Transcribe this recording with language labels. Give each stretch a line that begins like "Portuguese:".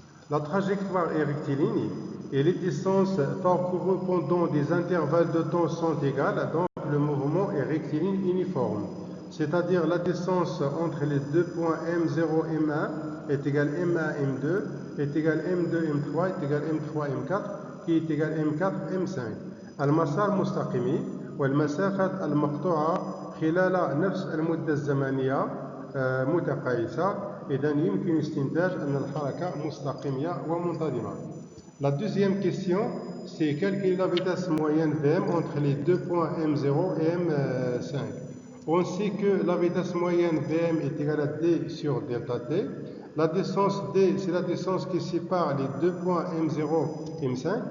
French: La trajectoire est rectiligne et les distances parcourues pendant des intervalles de temps sont égales, donc le mouvement est rectiligne uniforme. C'est-à-dire la distance entre les deux points M0 et M1 est égale M1 M2, est égale M2 M3, est égale M3 M4, qui est égale M4 M5.
Arabic: المسار مستقيمي والمسافة المقطوعة خلال نفس المدة الزمنية متقايسة، إذا يمكن استنتاج أن الحركة مستقيمة ومنتظمة.
French: La deuxième question, c'est calculer la vitesse moyenne Vm entre les deux points M0 et M5. On sait que la vitesse moyenne Vm est égale à d sur delta t. La distance d, c'est la distance qui sépare les deux points M0 et M5.